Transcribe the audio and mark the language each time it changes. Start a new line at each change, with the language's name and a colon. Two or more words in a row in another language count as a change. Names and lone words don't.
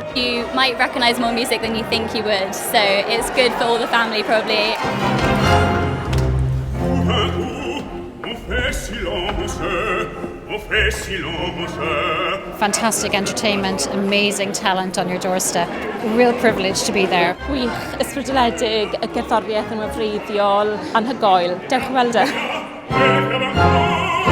English: You might recognise more music than you think you would, so it's good for all the family probably. Fantastic entertainment, amazing talent on your doorstep. Real privilege to be there.
Welsh: Gwych, ysbrydoledig, y gerddoriaeth yn wafreiddiol, anhygoel. Dewch i weld e.